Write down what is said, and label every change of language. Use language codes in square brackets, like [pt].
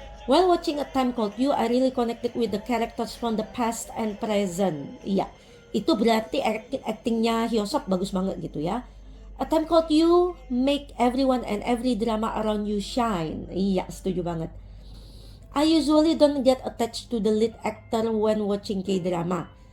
[en] While watching A Time Called You, I really connected with the characters from the past and present. [id] Iya, itu berarti actingnya Hyo Sop bagus banget gitu ya. [en] A Time Called You make everyone and every drama around you shine. [id] Iya, setuju banget. [en] I usually don't get attached to the lead actor when watching K-drama.